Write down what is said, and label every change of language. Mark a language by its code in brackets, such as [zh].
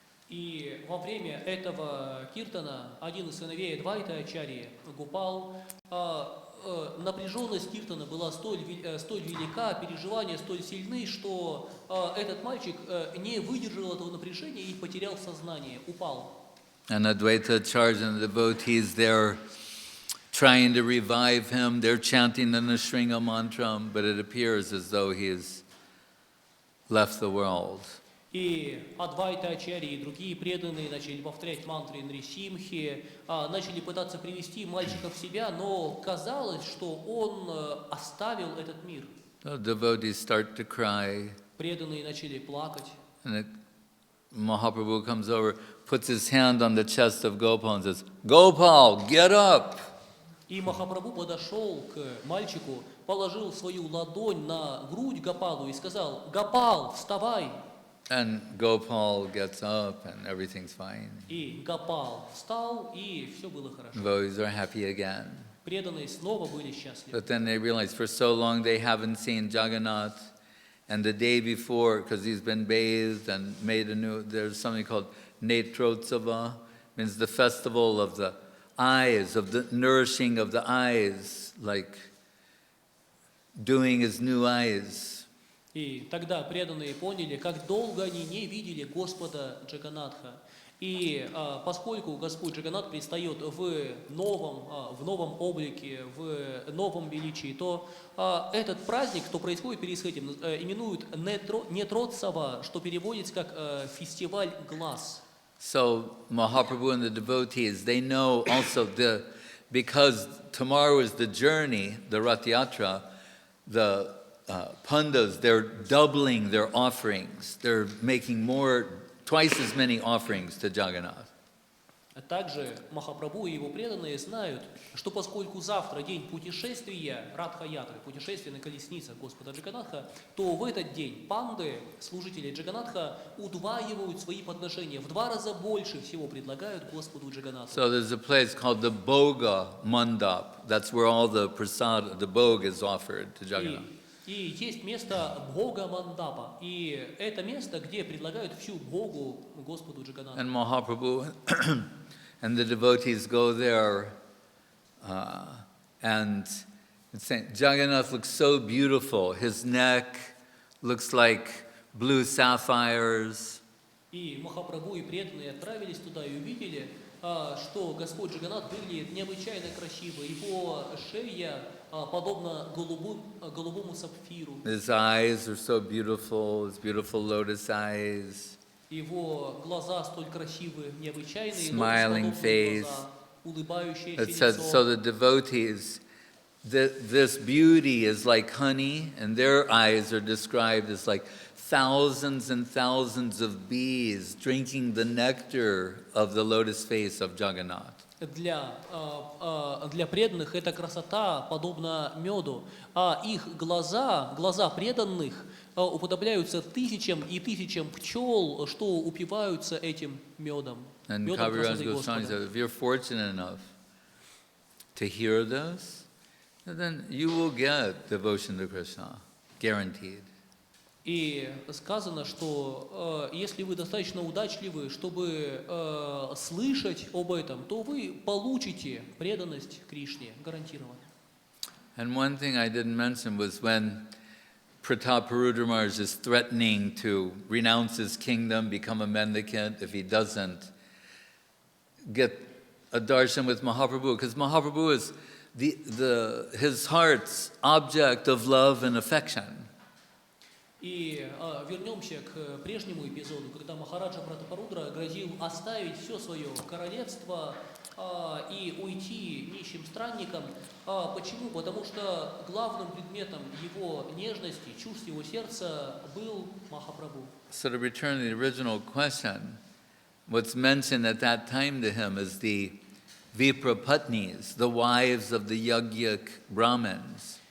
[ru] И во время этого киртана один из сыновей Адвайта Ачарьи, Гопал, напряженность киртана была столь велика, переживания столь сильны, что этот мальчик не выдержал этого напряжения и потерял сознание, упал. [en] And Advaita Acharya and the devotees, they're trying to revive him. They're chanting the Nrsimha mantra, but it appears as though he's left the world. [ru] И Адвайта Ачарьи и другие преданные начали повторять мантры Нрисимхи, начали пытаться привести мальчика в себя, но казалось, что он оставил этот мир. [en] The devotees start to cry. [ru] Преданные начали плакать. [en] And Mahaprabhu comes over, puts his hand on the chest of Gopal and says, "Gopal, get up!" [ru] И Махапрабху подошел к мальчику, положил свою ладонь на грудь Гопалу и сказал: «Гопал, вставай!» [en] And Gopal gets up and everything's fine. [ru] И Гопал встал, и все было хорошо. [en] Devotees are happy again. [ru] Преданные снова были счастливы. [en] But then they realize for so long they haven't seen Jagannath. And the day before, because he's been bathed and made there's something called Netrotsava, means the festival of the eyes, of the nourishing of the eyes, like doing his new eyes. [ru] И тогда преданные поняли, как долго они не видели Господа Джаганнатха. И поскольку Господь Джаганнат предстает в новом облике, в новом величии, то этот праздник, что происходит перед этим, именуют Нетротсава, что переводится как фестиваль глаз. [en] So Mahaprabhu and the devotees, they know also because tomorrow is the journey, the Rath Yatra, the Pandas, they're doubling their offerings. They're making twice as many offerings to Jagannath. [ru] Также Махапрабху и его преданные знают, что поскольку завтра день путешествия, Радха-ятры, путешествия на колесницах Господа Джаганнатха, то в этот день панды, служители Джаганнатха, удваивают свои подношения, в 2 раза больше всего предлагают Господу Джаганнатху. [en] So there's a place called the Bhoga Mandap. That's where all the prasad, the bhog is offered to Jagannath. [ru] И есть место Бога Мандапа, и это место, где предлагают всю Богу Господу Джаганнатху. [en] And Mahaprabhu and the devotees go there, and Jagannath looks so beautiful. His neck looks like blue sapphires. [ru] И Махапрабху и преданные отправились туда и увидели, что Господь Джаганнат выглядит необычайно красиво. Его шея подобна голубому сапфиру. [en] His eyes are so beautiful, his beautiful lotus eyes. [ru] Его глаза столь красивые, необычайные, [en] Smiling face. [ru] глаза, улыбающееся [en] It says, [ru] лицо. [en] so the devotees, this beauty is like honey, and their eyes are described as like thousands and thousands of bees drinking the nectar of the lotus face of Jagannath. [ru] Для преданных эта красота подобна меду, а их глаза преданных уподобляются тысячам и тысячам пчел, что упиваются этим медом. [en] And [ru] Медом [en] Kaviraj [ru] красоты [en] Goswami [ru] Господа. [en] said, if you're fortunate enough to hear this, then you will get devotion to Krishna, guaranteed. [ru] И сказано, что если вы достаточно удачливы, чтобы слышать об этом, то вы получите преданность Кришне, гарантированно. [en] And one thing I didn't mention was when Pratap Maharaj is threatening to renounce his kingdom, become a mendicant if he doesn't get a darshan with Mahaprabhu, because Mahaprabhu is his heart's object of love and affection. [ru] И вернемся к прежнему эпизоду, когда Махараджа Пратапарудра грозил оставить все свое королевство и уйти нищим странником. Почему? Потому что главным предметом его нежности, чувств его сердца был Махапрабху. [en] So to return to the original question, what's mentioned at that time to him is the Viprapatnis, the wives of the Yagyak Brahmins.